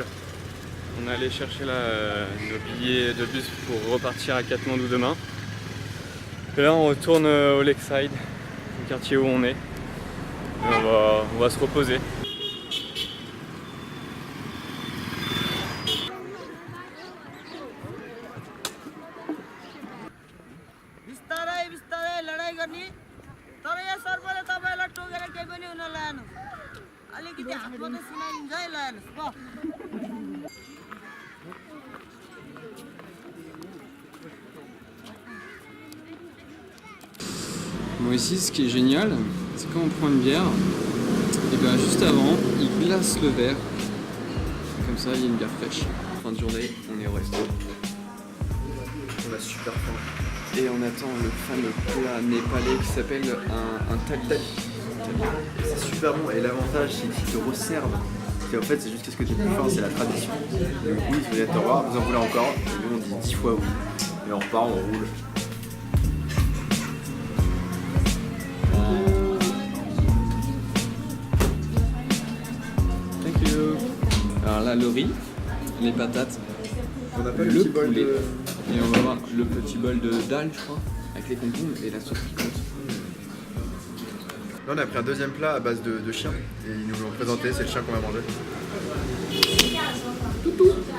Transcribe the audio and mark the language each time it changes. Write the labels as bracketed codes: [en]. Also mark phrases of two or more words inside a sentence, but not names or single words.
[fr] On est allé chercher nos billets de bus pour repartir à Katmandou demain. Et là on retourne au Lakeside, le quartier où on est. Et on va se reposer. [ne] बिस्तारै लडाइँ गर्ने तर यहाँ सर्पले तपाईलाई टोकेर केही पनि हुन लानु अलिकति हातमा त सुनाइन्छ है लानुहोस् ल [fr] Bon, ici ce qui est génial, c'est quand on prend une bière, et bien juste avant, il glace le verre. Comme ça, il y a une bière fraîche. Fin de journée, on est au resto. On a super faim. Et on attend le fameux plat népalais qui s'appelle un thali. C'est super bon et l'avantage c'est qu'ils te resservent. Et en fait c'est juste ce que tu peux faire, c'est la tradition. Donc oui, vous êtes au revoir, vous en voulez encore. Et nous on dit 10 fois oui. Et on repart, on roule. [en] Thank you. [fr] Alors là, le riz, les patates, On a pas le petit bol poulet. de... Et on va avoir le petit bol de dalle, je crois, avec les concombres et la sauce piquante. Là on a pris un deuxième plat à base de chien. Et ils nous l'ont présenté, c'est le chien qu'on va manger. Toutou.